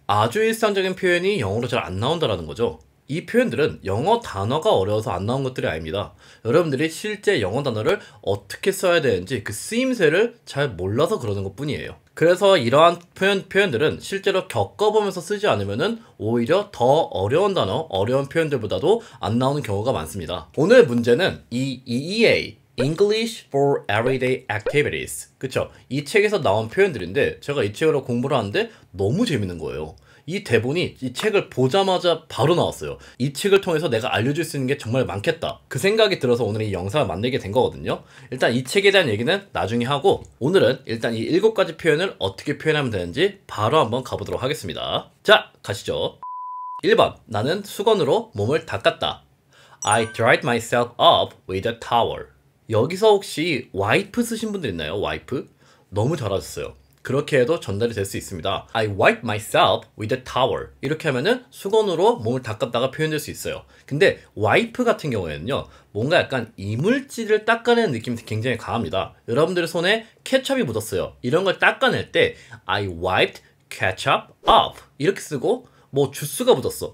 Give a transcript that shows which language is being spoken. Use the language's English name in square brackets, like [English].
[Korean] 아주 일상적인 표현이 영어로 잘 안 나온다는 거죠. 이 표현들은 영어 단어가 어려워서 안 나온 것들이 아닙니다. 여러분들이 실제 영어 단어를 어떻게 써야 되는지 그 쓰임새를 잘 몰라서 그러는 것 뿐이에요. 그래서 이러한 표현들은 실제로 겪어보면서 쓰지 않으면은 오히려 더 어려운 단어, 어려운 표현들보다도 안 나오는 경우가 많습니다. 오늘 문제는 이 EEA, English for Everyday Activities. 그쵸? 이 책에서 나온 표현들인데 제가 이 책으로 공부를 하는데 너무 재밌는 거예요. 이 대본이 이 책을 보자마자 바로 나왔어요. 이 책을 통해서 내가 알려줄 수 있는 게 정말 많겠다. 그 생각이 들어서 오늘 이 영상을 만들게 된 거거든요. 일단 이 책에 대한 얘기는 나중에 하고 오늘은 일단 이 7가지 표현을 어떻게 표현하면 되는지 바로 한번 가보도록 하겠습니다. 자, 가시죠. 1번, 나는 수건으로 몸을 닦았다. [English] I dried myself up with a towel. [Korean] 여기서 혹시 와이프 쓰신 분들 있나요? 와이프? 너무 잘하셨어요. 그렇게 해도 전달이 될 수 있습니다. [English] I wipe myself with a towel. [Korean] 이렇게 하면은 수건으로 몸을 닦았다가 표현될 수 있어요. 근데 wipe 같은 경우에는요, 뭔가 약간 이물질을 닦아내는 느낌이 굉장히 강합니다. 여러분들의 손에 케첩이 묻었어요. 이런 걸 닦아낼 때 [English] I wiped ketchup up [Korean] 이렇게 쓰고, 주스가 묻었어.